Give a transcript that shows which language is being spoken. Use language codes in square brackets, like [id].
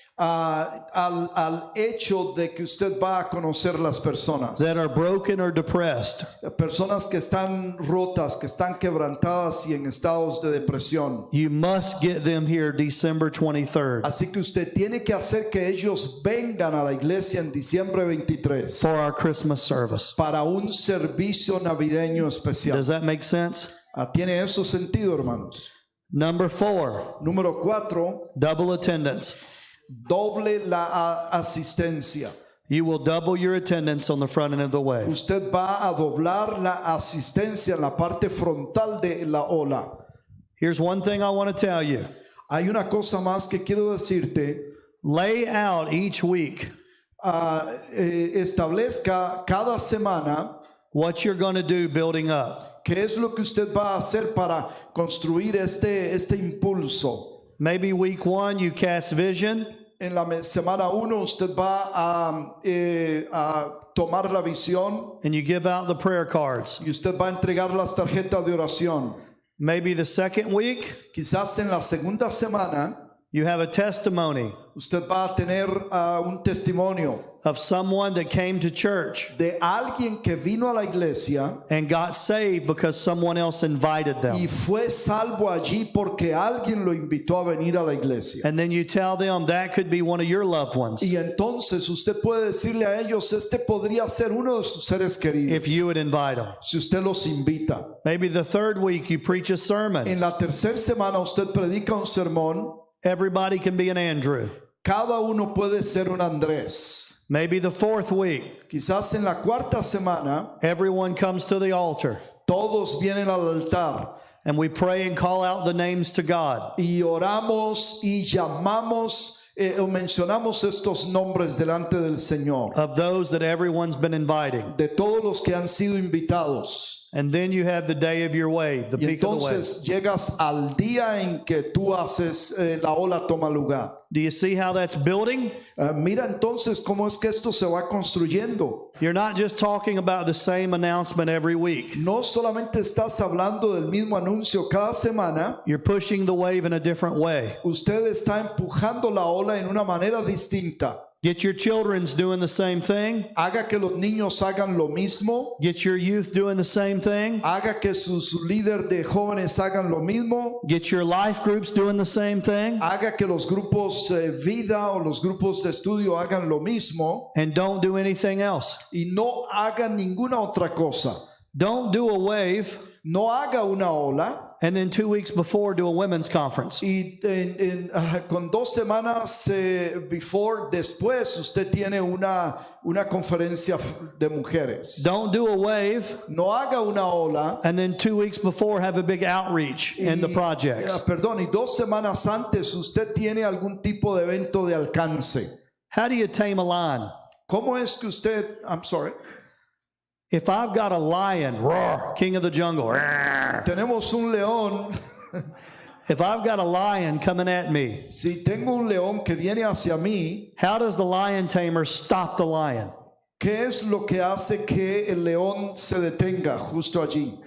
[es] al hecho de que usted va a conocer las personas. [en] that are broken or depressed. [es] Personas que están rotas, que están quebrantadas y en estados de depresión. [en] You must get them here December 23rd [es] Así que usted tiene que hacer que ellos vengan a la iglesia en diciembre 23 [en] for our Christmas service. [es] para un servicio navideño especial. [en] Does that make sense? [es] ¿Tiene eso sentido, hermanos? [en] Number 4, [es] Número 4, [en] double attendance. [es] doble la asistencia. [en] You will double your attendance on the front end of the wave. [es] Usted va a doblar la asistencia en la parte frontal de la ola. [en] Here's one thing I want to tell you. [es] Hay una cosa más que quiero decirte. [en] Lay out each week [es] Establezca cada semana [en] what you're going to do building up. [es] qué es lo que usted va a hacer para construir este impulso. [en] Maybe week 1 you cast vision. [es] En la semana 1 usted va a tomar la visión [en] And you give out the prayer cards. [es] y usted va a entregar las tarjetas de oración. [en] Maybe the second week, [es] Quizás en la segunda semana [en] you have a testimony [es] usted va a tener un testimonio [en] of someone that came to church [es] de alguien que vino a la iglesia [en] and got saved because someone else invited [es] y [en] them. [es] fue salvo allí porque alguien lo invitó a venir a la iglesia. [en] And then you tell them that could be one of your loved ones [es] Y entonces usted puede decirle a ellos, este podría ser uno de sus seres queridos [en] if you would invite them. [es] si usted los invita. [en] Maybe the third week you preach a sermon. [es] En la tercera semana usted predica un sermón. [en] Everybody can be an Andrew. [es] Cada uno puede ser un Andrés. [en] Maybe the fourth week, [es] Quizás en la cuarta semana [en] everyone comes to the altar [es] todos vienen al altar [en] and we pray and call out the names to God. [es] y oramos y llamamos o mencionamos estos nombres delante del Señor, [en] Of those that everyone's been inviting. [es] de todos los que han sido invitados. [en] And then you have the day of your wave, the [es] Y [en] peak of the wave. [es] entonces llegas al día en que tú haces, la ola toma lugar. [en] Do you see how that's building? [es] Mira entonces cómo es que esto se va construyendo. [en] You're not just talking about the same announcement every week. [es] No solamente estás hablando del mismo anuncio cada semana, [en] You're pushing the wave in a different way. [es] usted está empujando la ola en una manera distinta. [en] Get your children's doing the same thing. [es] Haga que los niños hagan lo mismo. [en] Get your youth doing the same thing. [es] Haga que sus líderes de jóvenes hagan lo mismo. [en] Get your life groups doing the same thing. [es] Haga que los grupos de vida o los grupos de estudio hagan lo mismo. [en] And don't do anything else. [es] Y no hagan ninguna otra cosa. [en] Don't do a wave [es] No haga una ola [en] and then 2 weeks before do a women's conference. [es] y con 2 semanas después usted tiene una conferencia de mujeres. [en] Don't do a wave [es] No haga una ola [en] and then 2 weeks before have a big outreach in the projects. [es] Perdón, y 2 semanas antes usted tiene algún tipo de evento de alcance. [en] How do you tame a lion? [es] ¿Cómo es que usted, [en] I'm sorry, If I've got a lion, roar, king of the jungle, roar. [es] tenemos un león? [en] If I've got a lion coming at me, [es] Si tengo un león que viene hacia mí, [en] how does the lion tamer stop the lion? [es] ¿qué es lo que hace que el león se detenga justo allí?